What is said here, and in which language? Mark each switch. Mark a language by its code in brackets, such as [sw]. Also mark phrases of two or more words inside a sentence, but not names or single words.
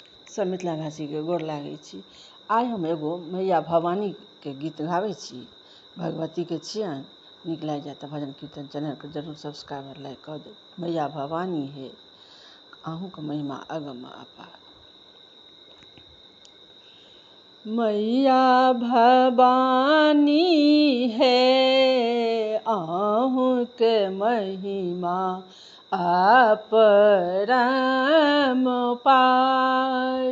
[mai] सब मिथिलावासी के गोर लागै छी। आइ हम एगो मैया भवानी के गीत गाबै छी। भगवती के छियनि, नीक लागि जाए तऽ भजन कीर्तन चैनल के जरूर सब्सक्राइब लाइक कऽ देब। मैया भवानी हे अहूँके महिमा अगम अपार। मैया भवानी हे अहूँके महिमा अपरम पार।